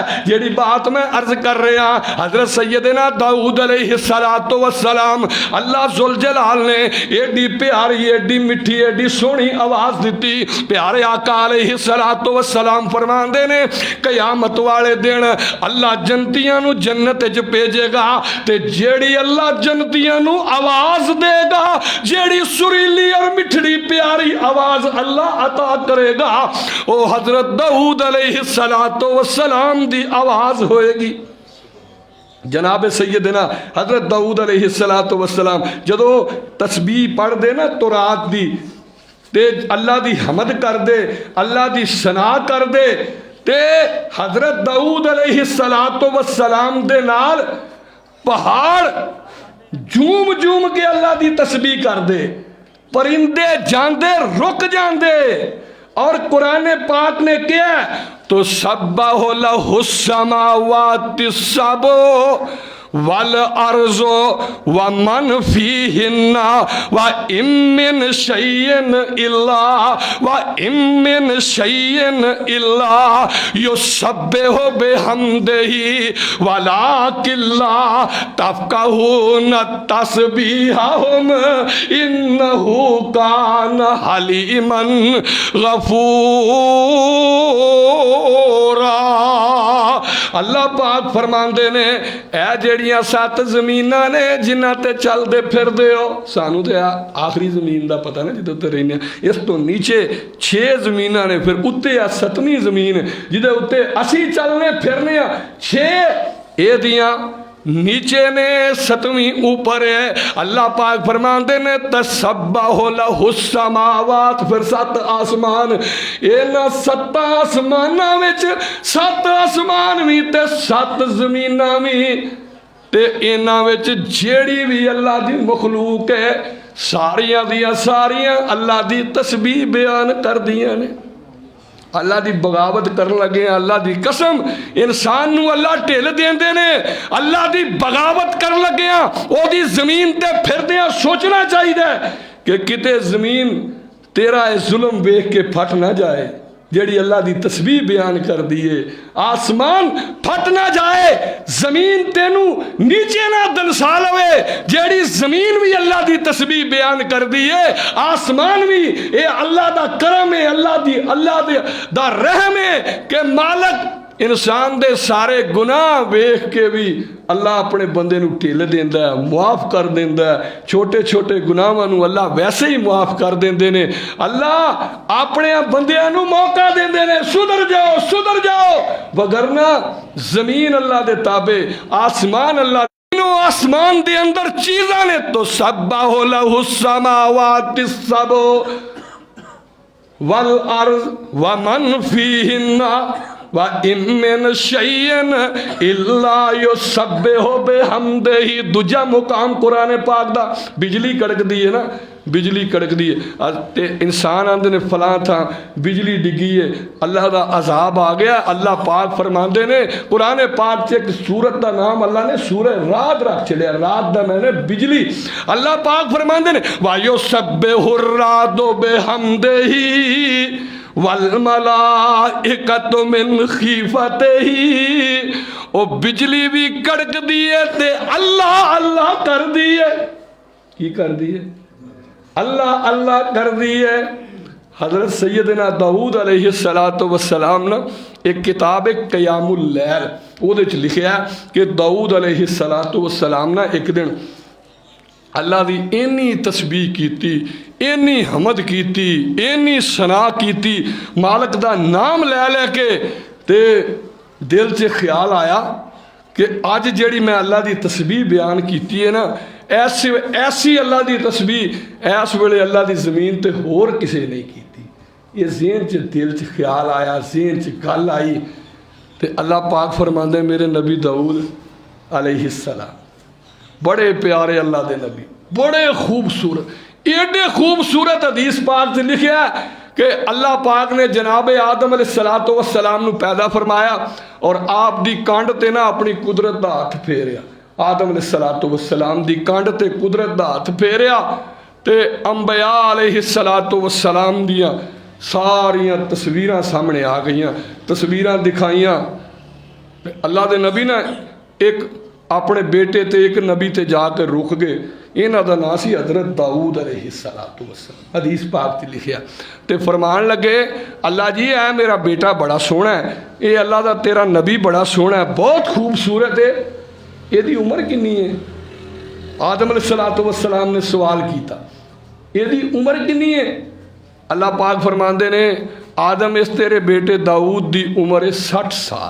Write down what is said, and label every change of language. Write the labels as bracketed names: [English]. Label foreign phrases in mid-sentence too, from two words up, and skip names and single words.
[Punjabi] جیڑی بات میں عرض کر رہا حضرت سیدنا داؤد علیہ السلام اللہ ذوالجلال نے ایڈی پیاری ایڈی مٹھی ایڈی سونی آواز دیتی. پیارے آقا علیہ السلام فرماندے نے قیامت والے دن اللہ جنتیاں نو جنت وچ بھیجے گا تے جیڑی اللہ جنتیاں نو آواز دے گا، جیڑی سریلی اور مٹھڑی پیاری آواز اللہ عطا کرے گا، او حضرت داؤد علیہ السلام دی آواز ہوئے گی. جناب سیدنا حضرت داؤد علیہ السلام جدو تسبیح پڑھ دے نا تو رات دی تے اللہ دی حمد کر دے، اللہ دی ثنا کر دے تے حضرت داؤد علیہ السلام دے نال پہاڑ جوم کے اللہ دی تسبیح کر دے، پرندے جاندے رک جاندے. اور قرآن پاک نے کیا تو [Arabic] سبح لہ السماوات السبع والارض ومن فیہن وَإِن مِّن شَيْءٍ إِلَّا يُسَبِّحُ بِحَمْدِهِ وَلَٰكِن لَّا تَفْقَهُونَ تَسْبِيحَهُمْ إِنَّهُ كَانَ حَلِيمًا غَفُورًا. [Punjabi] اللہ پاک فرماندے نے اے جیڑیاں 7 زمیناں نے جنہاں تے چل دے پھر دے ہو. سانو تے آخری زمین دا پتہ نا جدے تے رہنے، اس تو نیچے 6 زمیناں نے، پھر اتے 7ویں زمین جدے اتے اسی چلنے پھرنے 6 اے دیاں نیچے نے 7ویں اوپر ہے. اللہ پاک فرماندے نے [Arabic] تسبح لہ السماوات، [Punjabi] پھر 7 آسمان، اینا 7 آسماناں وچ 7 آسمان بھی تے 7 زمیناں بھی تے اینا وچ جیڑی بھی اللہ دی مخلوق ہے ساریاں دیاں ساریاں اللہ دی تسبیح بیان کر دیاں نے. اللہ دی بغاوت کرن لگے ہیں. اللہ دی قسم انسان نو اللہ ٹھل دیندے نے، اللہ دی بغاوت کرن لگے ہیں او دی زمین تے پھر دیاں. سوچنا چاہیے کہ کتے زمین تیرا ظلم ویکھ کے پھٹ نہ جائے جیڑی اللہ دی تسبیح بیان کر دیئے. آسمان پھٹ نہ جائے، زمین تینو نیچے نہ دنسا لوے جیڑی زمین بھی اللہ دی تسبیح بیان کر دیئے. آسمان بھی اے اللہ دا کرم ہے، اللہ دا رحم ہے کہ مالک انسان دے سارے گناہ ویکھ کے بھی اللہ اپنے بندے نو ٹھل دیندا ہے، معاف کر دیندا ہے. چھوٹے چھوٹے گناہاں نو اللہ ویسے ہی معاف کر دیندے نے. اللہ اپنے بندیاں نو موقع دیندے نے سدھر جاؤ، وگرنہ زمین اللہ دے تابع، آسمان اللہ آسمان دے اندر چیزاں نے. [Arabic] تو سبح لہ السماوات السبع والارض ومن فیہن وَإِن مِّن شَيْءٍ إِلَّا يُسَبِّحُ بِحَمْدِهِ۔ [Punjabi] دوجا مقام قرآن پاک دا بجلی کڑک دی ہے نا، بجلی کڑک دی ہے تے انسان آندے نے فلاں تھا بجلی ڈگی ہے، اللہ دا عذاب آ گیا۔ اللہ پاک فرماندے نے قرآن پاک سے ایک سورت دا نام اللہ نے سورہ رات رکھ چھڑیا، رات دا میں نے بجلی۔ اللہ پاک فرماندے نے [Arabic] وَيُسَبِّحُ الرَّعْدُ بِحَمْدِهِ وَالْمَلَائِكَةُ مِنْ خِیفَتِهِ۔ [Punjabi] او بجلی بھی کڑک دیئے تے اللہ اللہ کر دیئے، کی کر دیئے؟ اللہ اللہ کر دیئے۔ حضرت سیدنا داؤد علیہ السلام نا ایک کتاب قیام اللیل وہ لکھیا ہے کہ داؤد علیہ السلام نا ایک دن اللہ دی اینی تسبیح کیتی، اینی حمد کیتی، اینی ثنا کیتی مالک دا نام لے لے کے تے دل سے خیال آیا کہ آج جیڑی میں اللہ دی تسبیح بیان کیتی ہے نا ایسی اللہ دی تسبیح ایس ویلے اللہ دی زمین تے ہور کسے نہیں کیتی۔ یہ ذہن چ دل چ خیال آیا، ذہن چ گل آئی تے اللہ پاک فرماندے میرے نبی داؤد علیہ السلام بڑے پیارے اللہ دے نبی، بڑے خوبصورت، ایڈے خوبصورت حدیث پاک سے لکھیا ہے کہ اللہ پاک نے جناب آدم علیہ السلام نو پیدا فرمایا اور آپ دی کانڈ تے نا اپنی قدرت دا ہاتھ پھیریا۔ آدم علیہ السلام دی کانڈ تے قدرت دا ہاتھ پھیریا تے انبیاء علیہ السلام دیاں ساریاں تصویراں سامنے آ گئیاں، تصویراں دکھائیاں۔ اللہ دے نبی نے ایک اپنے بیٹے تے ایک نبی تے جا کے رک گئے، انہاں دا نام سی حضرت داؤد علیہ السلام، حدیث پاک تے لکھیا تے فرمان لگے اللہ جی اے میرا بیٹا بڑا سونا ہے، اے اللہ دا تیرا نبی بڑا سونا ہے، بہت خوبصورت ہے، یہ دی عمر کنی ہے؟ آدم علیہ السلام نے سوال کیتا یہ دی عمر کنی ہے؟ اللہ پاک فرماندے نے آدم اس تیرے بیٹے داؤد دی عمر ہے 60 سال۔